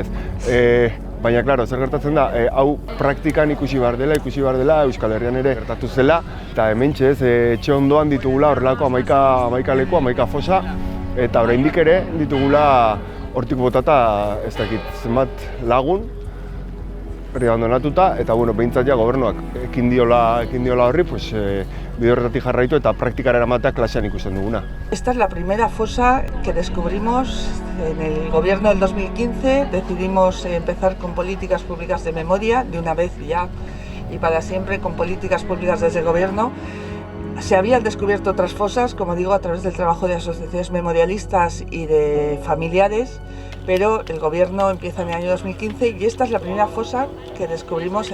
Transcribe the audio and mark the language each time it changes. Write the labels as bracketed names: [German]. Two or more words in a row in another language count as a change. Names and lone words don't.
[Basque] Baina, klaro, zer gertatzen da, hau praktikan ikusi behar dela, Euskal Herrian ere gertatu zela, eta hementxe etxe ondoan ditugula horrelako 11 leku, 11 fosa, eta oraindik ere ditugula hortik botata ez dakit zenbat lagun, abandonatuta, eta behintzat ja gobernuak ekin diola horri, bide horretatik jarraitu eta praktikara eramatea klasean ikusten duguna. [Spanish] Esta es la primera fosa que descubrimos en el gobierno del 2015. Decidimos empezar con políticas públicas de memoria, de una vez ya y para siempre, con políticas públicas desde el gobierno. Se habían descubierto otras fosas, como digo, a través del trabajo de asociaciones memorialistas y de familiares, pero el gobierno empieza en el año 2015 y esta es la primera fosa que descubrimos.